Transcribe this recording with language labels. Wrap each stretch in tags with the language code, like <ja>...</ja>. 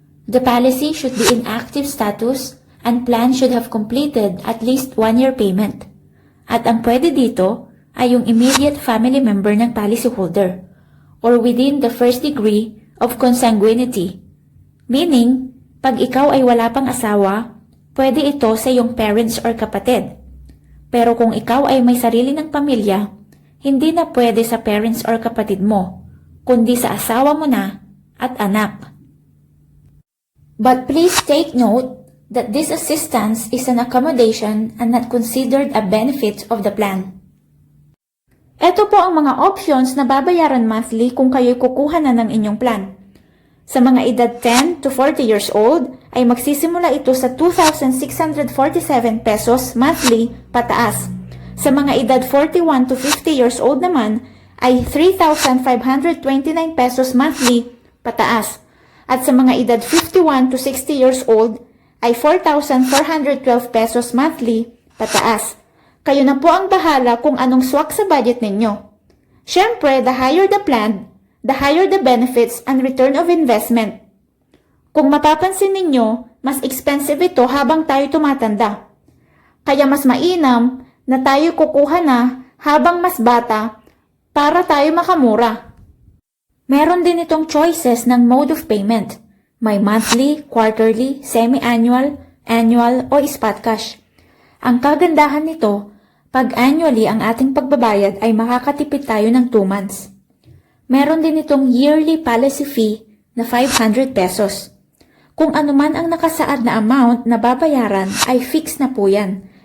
<en>The policy should be in active status and plan should have completed at least 1-year payment.</en> <tl>At ang pwede dito ay yung immediate family member ng policyholder</tl> <en>or within the first degree of consanguinity.</en> <tl>Meaning, pag ikaw ay wala pang asawa, pwede ito sa iyong parents or kapatid. Pero kung ikaw ay may sarili ng pamilya, hindi na pwede sa parents or kapatid mo, kundi sa asawa mo na at anak.</tl> <en>But please take note that this assistance is an accommodation and not considered a benefit of the plan.</en> <tl>Ito po ang mga options na babayaran monthly kung kayo'y kukuha na ng inyong plan. Sa mga edad</tl> <en>10 to 40 years old,</en> <tl>ay magsisimula ito sa 2,647 pesos monthly pataas. Sa mga edad</tl> <en>41 to 50 years old</en> <tl>naman, ay 3,529 pesos monthly pataas. At sa mga edad</tl> <en>51 to 60 years old,</en> <tl>ay 4,412 pesos monthly pataas. Kayo na po ang bahala kung anong swak sa budget ninyo. Siyempre,</tl> <en>the higher the plan, the higher the benefits and return of investment.</en> <tl>Kung mapapansin ninyo, mas expensive ito habang tayo tumatanda. Kaya mas mainam na tayo kukuha na habang mas bata para tayo makamura. Meron din itong choices ng mode of payment. May monthly, quarterly, semi-annual, annual o spot cash. Ang kagandahan nito, pag annually ang ating pagbabayad ay makakatipid tayo ng 2 months. Meron din itong yearly policy fee na 500 pesos. Kung anuman ang nakasaad na amount na babayaran ay fix na po yan.</tl>